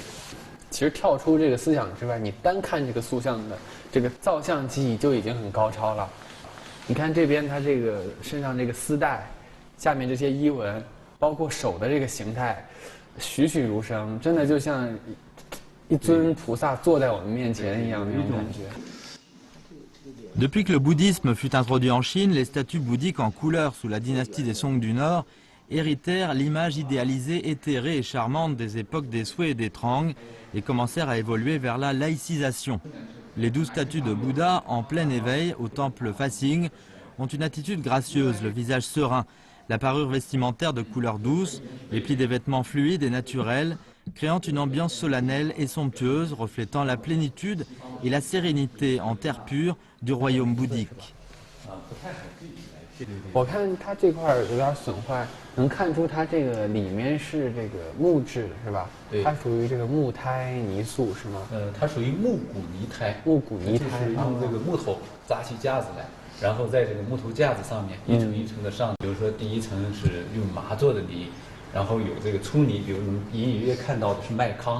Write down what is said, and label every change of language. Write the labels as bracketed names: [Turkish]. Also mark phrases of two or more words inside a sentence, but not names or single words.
[Chinese] 其实跳出这个思想之外，你单看这个塑像的这个造像技艺就已经很高超了。你看这边它这个身上这个丝带，下面这些衣纹，包括手的这个形态，栩栩如生，真的就像一尊菩萨坐在我们面前一样那种感觉。 [French] Depuis que le bouddhisme fut introduit en Chine, les statues bouddhiques en couleur sous la dynastie des Song du Nord héritèrent l'image idéalisée, éthérée et charmante des époques des Sui et des Trang et commencèrent à évoluer vers la laïcisation. Les 12 statues de Bouddha en plein éveil au temple Fasing ont une attitude gracieuse, le visage serein, la parure vestimentaire de couleur douce, les plis des vêtements fluides et naturels, créant une ambiance solennelle et somptueuse reflétant la plénitude et la sérénité en terre pure du royaume bouddhique. [Chinese] 我看它这块有点损坏，能看出它这个里面是这个木质是吧？对，它属于这个木胎泥塑是吗？它属于木骨泥胎。木骨泥胎就是用这个木头扎起架子来，然后在这个木头架子上面一层一层的上。比如说第一层是用麻做的泥，然后有这个粗泥，比如能隐隐约看到的是麦糠。